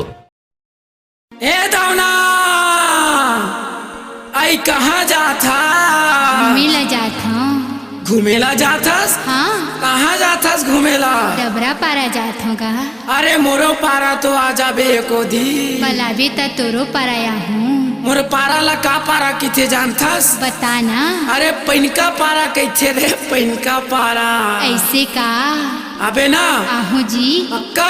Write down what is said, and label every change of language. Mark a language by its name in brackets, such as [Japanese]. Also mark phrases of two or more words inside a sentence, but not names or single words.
[Chhattisgarhi] ए दौना आई कहाँ जाथा? घूमेला जात हूँ। घूमेला जाथस? हाँ। कहाँ जाथस घूमेला? डबरा पारा जात हूँ का। अरे मोरो पारा तो आ जाबे को दी। बलाबी त तोरो पाराया हूँ। मोर पारा ला का पारा किथे जानथस? बताना। अरे पैनका पारा कैथे रे? पैनका पारा ऐसे का? अबे ना आहू जी। पक्का